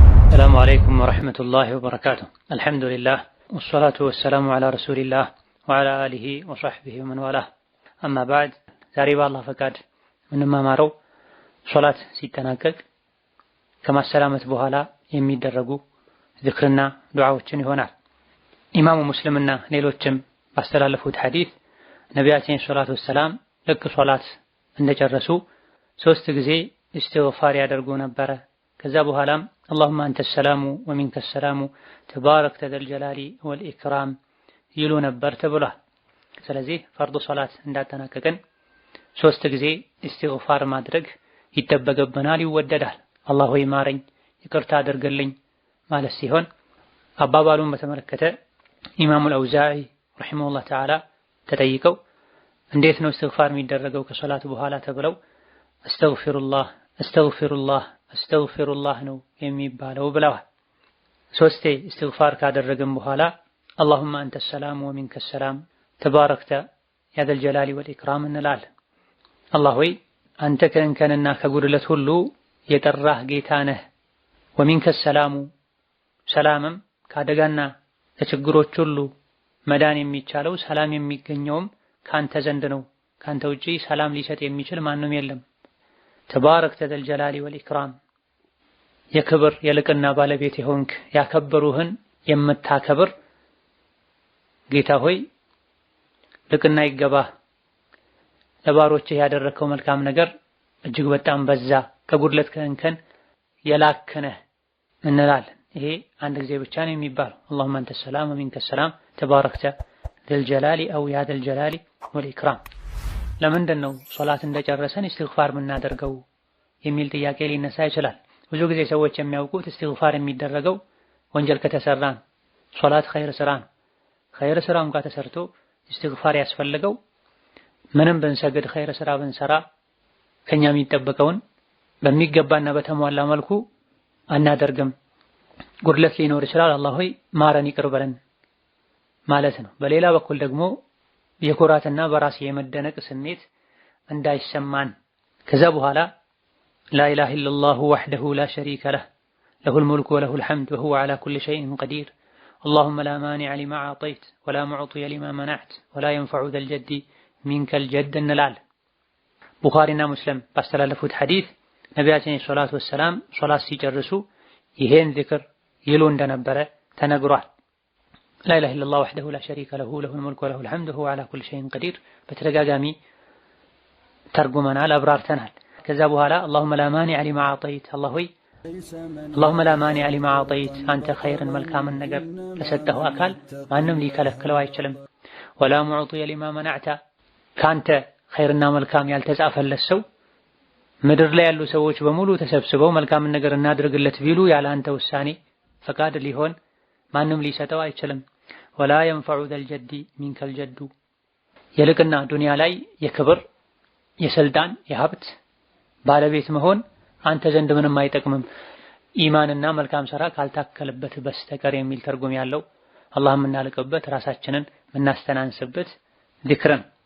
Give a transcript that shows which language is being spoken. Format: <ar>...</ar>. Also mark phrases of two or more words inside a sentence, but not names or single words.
<ar>السلام عليكم ورحمة الله وبركاته. الحمد لله والصلاة والسلام على رسول الله وعلى آله وصحبه ومن والاه. أما بعد</ar> <am>ዛሬ በአላህ ፈቃድ የምንማማረው ሶላት ሲጠናቀቅ ከማሰላመት በኋላ የሚደረጉ ዝክርና ዱዓዎችን ይሆናል። ኢማሙ ሙስሊምና ሌሎችም ባስተላለፉት ሐዲስ ነቢያችን</am> <ar>صلى الله عليه وسلم</ar> <am>ልክ ሶላት እንደጨረሱ 3 ጊዜ ኢስቲግፋር ያደርጉ ነበረ። ከዛ በኋላም اللهم</am> <ar>أنت السلام ومنك السلام تباركت ذا الجلال والإكرام</ar> <am>ይሉ ነበር ተብሏል። ስለዚህ ፈርዱ ሶላት እንዳጠናቀቅን 3 ጊዜ ኢስቲግፋር ማድረግ ይጠበቅብናል፣ ይወደዳል። አላህ ሆይ ማረኝ፣ ይቅርታ አድርግልኝ ማለት ሲሆን አባባሉን በተመለከተ ኢማሙ አልአውዛዒ</am> <ar>رحمه الله تعالى</ar> <am>ተጠይቀው እንዴት ነው ኢስቲግፋር የሚደረገው ከሶላት በኋላ ተብለው</am> <ar>أستغفر الله أستغفر الله</ar> <am>አስተግፊሩላህ ነው የሚባለው ብለዋል። 3 ኢስቲግፋር ካደረግን በኋላ</am> <ar>اللهم أنت السلام ومنك السلام تباركت يا ذا الجلال والإكرام</ar> <am>እንላለን። አላህ ሆይ አንተ ከእንከንና ከጉድለት ሁሉ የጠራህ ጌታ ነህ።</am> <ar>ومنك السلام</ar> <am>ሰላምም ከአደጋና ከችግሮች ሁሉ መዳን የሚቻለው ሰላም የሚገኘውም ካንተ ዘንድ ነው። ካንተ ውጪ ሰላም ሊሰጥ የሚችል ማንም የለም።</am> <ar>تباركت ذا الجلال والإكرام</ar> <am>የክብር የልቅና ባለቤት የሆንክ ያከበሩህን የምታከብር ጌታ ሆይ ልቅና ይገባህ። ለባሮችህ ያደረከው መልካም ነገር እጅግ በጣም በዛ፣ ከጉድለት ከእንከን የላከነህ እንላለን። ይሄ አንድ ጊዜ ብቻ ነው የሚባለው።</am> <ar>اللهم انت السلام ومنك السلام تباركت ذا الجلال او يا ذا الجلال والإكرام።</ar> <am>ለምንድን ነው ሶላት እንደጨረሰን ኢስቲግፋር የምናደርገው የሚል ጥያቄ ሊነሳ ይችላል። ብዙ ጊዜ ሰዎች የሚያውቁት ኢስቲግፋር የሚደረገው ወንጀል ከተሰራ ነው። ሶላት ኸይር ስራ ነው። ኸይር ስራ እንኳን ተሰርቶ ኢስቲግፋር ያስፈልገው ምንም ብንሰግድ ኸይር ስራ ብንሰራ ከኛ የሚጠበቀውን በሚገባና በተሟላ መልኩ አናደርግም። ጉድለት ሊኖር ይችላል። አላህ ሆይ ማረን ይቅር በለን ማለት ነው። በሌላ በኩል ደግሞ የኩራትና በራስ የመደነቅ ስሜት እንዳይሰማን ከዛ በኋላ</am> <ar>لا إله إلا الله وحده لا شريك له له الملك وله الحمد وهو على كل شيء قدير اللهم لا مانع لما أعطيت ولا معطي لما منعت ولا ينفع ذا الجد منك الجد</ar> <am>እንላለን። ቡኻሪና ሙስሊም ባስተላለፉት ሐዲስ ነቢያችን</am> <ar>صلى الله عليه وسلم</ar> <am>ሶላት ሲጨርሱ ይሄን ዚክር ይሉ እንደነበረ ተነግሯል።</am> <ar>لا إله إلا الله وحده لا شريك له له الملك وله الحمد وهو على كل شيء قدير</ar> <am>በተደጋጋሚ ተርጉመናል፣ አብራርተናል። ከዛ በኋላ</am> <ar>اللهم لا مانع لما أعطيت</ar> <am>الله ሆይ</am> <ar>اللهم لا مانع لما أعطيت</ar> <am>አንተ ኸይርን መልካምን ነገር ለሰጠኸው አካል ማንም ሊከለክለው አይችልም።</am> <ar>ولا معطي لما منعت</ar> <am>ካንተ ኸይርና መልካም ያልተጻፈለት ሰው ምድር ላይ ያሉ ሰዎች በሙሉ ተሰብስበው መልካምን ነገር እናድርግለት ቢሉ ያለ አንተ ውሳኔ ፈቃድ ሊሆን ማንም ሊሰጠው አይችልም።</am> <ar>ولا ينفع ذا الجد منك الجد</ar> <am>የልቅና ዱንያ ላይ የክብር የስልጣን የሀብት ባለቤት መሆን አንተ ዘንድ ምንም አይጠቅምም ኢማንና መልካም ሥራ ካልታከለበት በስተቀር የሚል ትርጉም ያለው አላህ የምናልቅበት ራሳችንን የምናስተናንስበት ዚክርን።</am>